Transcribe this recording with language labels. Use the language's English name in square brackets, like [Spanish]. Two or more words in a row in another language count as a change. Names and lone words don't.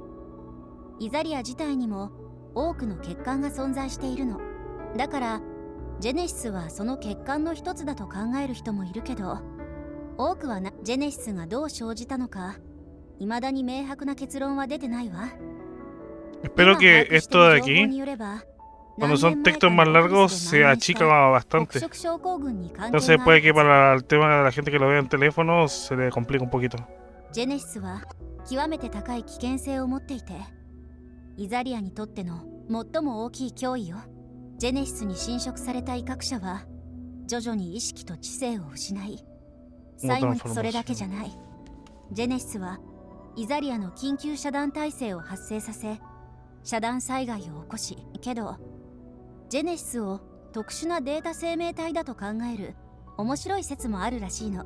[Japanese] イザリア自体にも多くの欠陥が存在しているの。だからジェネシスはその欠陥の一つだと考える人もいるけど、多くはジェネシスがどう生じたのか未だに明白な結論は出てないわ。 [Spanish] Espero que esto de aquí, cuando son textos más largos, se achica bastante. Entonces puede que para el tema de la gente que lo vea en teléfono se le complique un poquito. [Japanese] ジェネシスは極めて高い危険性を持っていて、イザリアにとっての最も大きい脅威よ。ジェネシスに侵食された威嚇者は徐々に意識と知性を失い、最後にそれだけじゃない。ジェネシスはイザリアの緊急遮断体制を発生させ、遮断災害を起こし、けどジェネシスを特殊なデータ生命体だと考える面白い説もあるらしいの。